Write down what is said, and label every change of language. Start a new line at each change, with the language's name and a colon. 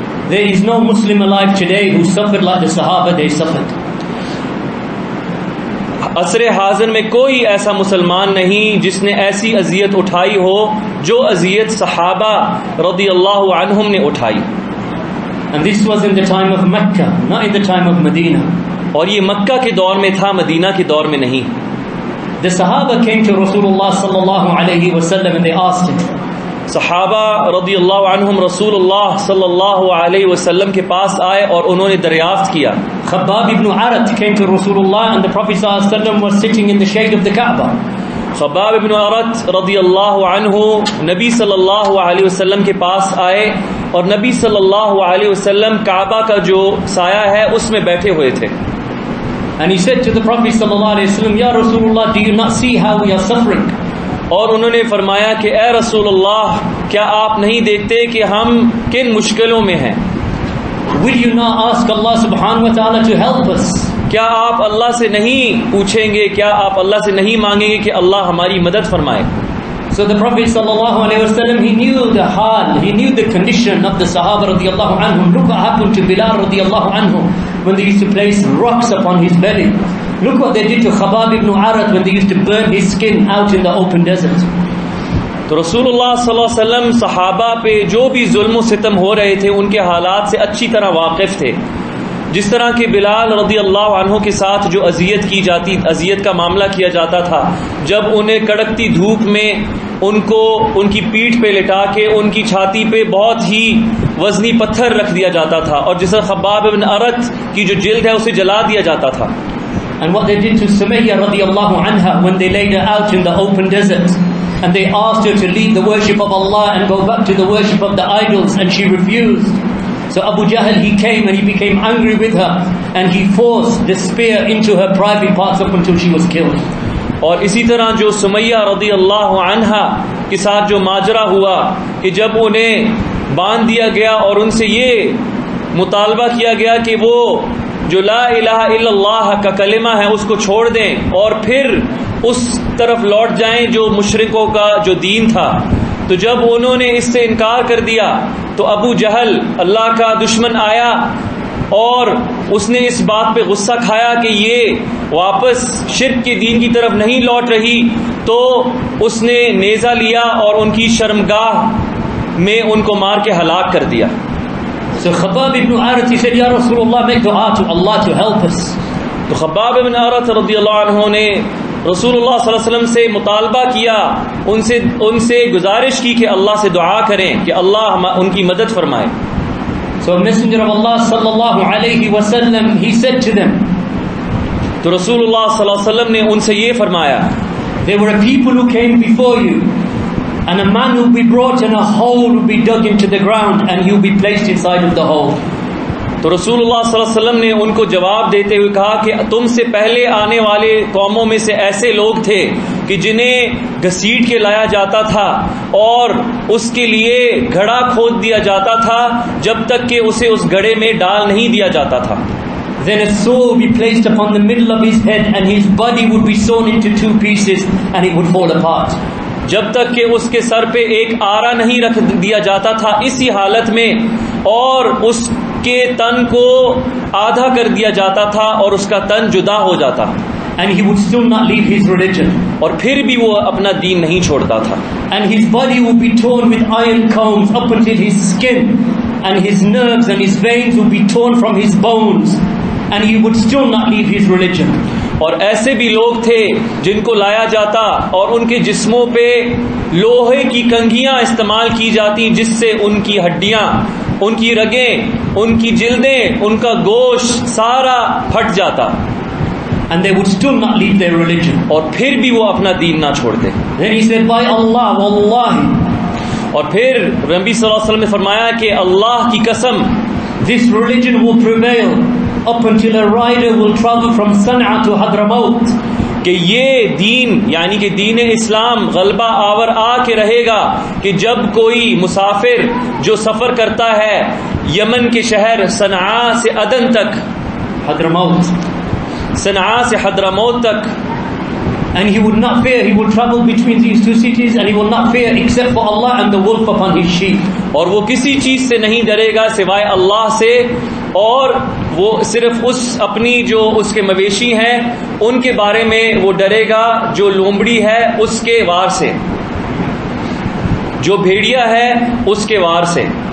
English: There is no Muslim alive today who suffered like the Sahaba they suffered.
Urdu: عصر حاضر میں کوئی ایسا مسلمان نہیں جس نے ایسی اذیت اٹھائی ہو جو اذیت صحابہ رضی اللہ عنہم نے اٹھائی.
English: And this was in the time of Mecca, not in the time of Medina.
Urdu: اور یہ مکہ کے دور میں تھا، مدینہ کے دور میں نہیں.
English: The Sahaba came to Rasulullah sallallahu alayhi wasallam and they asked him.
Urdu: صحابہ رضی اللہ عنہم رسول اللہ صلی اللہ علیہ وسلم کے پاس آئے اور انہوں نے دریافت کیا.
English: Khabbab ibn Arat came to Rasulullah and the Prophet sallallahu alayhi wasallam was sitting in the shade of the Kaaba.
Urdu: Khabbab ابن عرت رضی اللہ عنہ نبی صلی اللہ علیہ وسلم کے پاس آئے اور نبی صلی اللہ علیہ وسلم کعبہ کا جو سایہ ہے اس میں بیٹھے ہوئے تھے.
English: And he said to the Prophet sallallahu alayhi wasallam, Ya Rasulullah, do you not see how we are suffering?
Urdu: اور انہوں نے فرمایا کہ اے رسول اللہ، کیا آپ نہیں دیکھتے کہ ہم کن مشکلوں میں ہیں؟
English: Will you not ask Allah subhanahu wa ta'ala to help us?
Urdu: کیا آپ اللہ سے نہیں پوچھیں گے، کیا آپ اللہ سے نہیں مانگیں گے کہ اللہ ہماری مدد فرمائے؟
English: So the Prophet sallallahu alaihi wasallam, he knew the hal, he knew the condition of the Sahaba radiyallahu anhum. Look what happened to Bilal radiyallahu anhu when they used to place rocks upon his belly. Look what they did to Khabbab ibn Arat when they used to burn his skin out in the open desert.
Urdu: تو رسول اللہ صلی اللہ علیہ وسلم صحابہ پہ جو بھی ظلم و ستم ہو رہے تھے ان کے حالات سے اچھی طرح واقف تھے. جس طرح کہ بلال رضی اللہ عنہ کے ساتھ جو اذیت کا معاملہ کیا جاتا تھا، جب انہیں کڑکتی دھوپ میں ان کی پیٹھ پہ لٹا کے ان کی چھاتی پہ بہت ہی وزنی پتھر رکھ دیا جاتا تھا، اور جس طرح خباب بن ارت کی جو جلد ہے اسے جلا دیا جاتا تھا.
English: And what they did to Sumayya radiyallahu anha when they laid her out in the open desert, and they asked her to leave the worship of Allah and go back to the worship of the idols, and she refused. So Abu Jahl, he came and he became angry with her, and he forced the spear into her private parts up until she was killed.
Urdu: اور اسی طرح جو سمیہ رضی اللہ عنہا کے ساتھ جو ماجرا ہوا کہ جب انہیں باندھ دیا گیا اور ان سے یہ مطالبہ کیا گیا کہ وہ جو لا الہ الا اللہ کا کلمہ ہے اس کو چھوڑ دیں اور پھر اس طرف لوٹ جائیں جو مشرکوں کا جو دین تھا، تو جب انہوں نے اس سے انکار کر دیا تو ابو جہل اللہ کا دشمن آیا اور اس نے اس بات پہ غصہ کھایا کہ یہ واپس شرک کے دین کی طرف نہیں لوٹ رہی، تو اس نے نیزہ لیا اور ان کی شرمگاہ میں ان کو مار کے ہلاک کر دیا.
English: So Khabbab ibn Arat, he said, Ya Rasulullah, make dua to Allah to help us.
Urdu: تو خباب بن ارت رضی اللہ عنہ نے رسول اللہ صلی اللہ علیہ وسلم سے مطالبہ کیا، ان سے گزارش کی کہ اللہ سے دعا کریں کہ اللہ ان کی مدد فرمائے.
English: So Messenger of Allah sallallahu alayhi wa sallam, he said to them,
Urdu: تو رسول اللہ صلی اللہ علیہ وسلم نے ان سے یہ فرمایا،
English: there were a people who came before you, and a man will be brought and a hole will be dug into the ground and you'll be placed inside of the hole.
Urdu: تو رسول اللہ صلی اللہ علیہ وسلم نے ان کو جواب دیتے ہوئے کہا کہ تم سے پہلے آنے والے قوموں میں سے ایسے لوگ تھے کہ جنہیں گھسیٹ کے لایا جاتا تھا اور اس کے لیے گھڑا کھود دیا جاتا تھا جب تک کہ اسے اس گڑھے میں ڈال نہیں دیا جاتا تھا.
English: Then a saw would be placed upon the middle of his head and his body would be sawn into two pieces and it would fall apart.
Urdu: جب تک کہ اس کے سر پہ ایک آرا نہیں رکھ دیا جاتا تھا اسی حالت میں، اور اس کے تن کو آدھا کر دیا جاتا تھا اور اس کا تن جدا ہو جاتا،
English: and he would still not leave his religion.
Urdu: اور پھر بھی وہ اپنا دین نہیں چھوڑتا تھا.
English: And his body would be torn with iron combs up until his skin, and his nerves and his veins would be torn from his bones, and he would still not leave his religion.
Urdu: اور ایسے بھی لوگ تھے جن کو لایا جاتا اور ان کے جسموں پہ لوہے کی کنگھیاں استعمال کی جاتی جس سے ان کی ہڈیاں، ان کی رگیں، ان کی جلدیں، ان کا گوشت سارا پھٹ جاتا.
English: And they would still not leave their religion.
Urdu: اور پھر بھی وہ اپنا دین نہ چھوڑتے.
English: Then he said, by Allah, wallahi.
Urdu: اور پھر نبی صلی اللہ علیہ وسلم نے فرمایا کہ اللہ کی قسم،
English: this religion will prevail up until a rider will travel from Sana'a to Hadramaut.
Urdu: کہ یہ دین یعنی کہ دین اسلام غلبہ آور آ کے رہے گا کہ جب کوئی مسافر جو سفر کرتا ہے یمن کے شہر صنعاء سے عدن تک،
English: Hadramaut.
Urdu: صنعاء سے حضرموت تک،
English: and he would not fear, he would travel between these two cities and he will not fear except for Allah and the wolf upon his sheep.
Urdu: اور وہ کسی چیز سے نہیں ڈرے گا سوائے اللہ سے، اور وہ صرف اس اپنی جو اس کے مویشی ہیں ان کے بارے میں وہ ڈرے گا، جو لومڑی ہے اس کے وار سے، جو بھیڑیا ہے اس کے وار سے.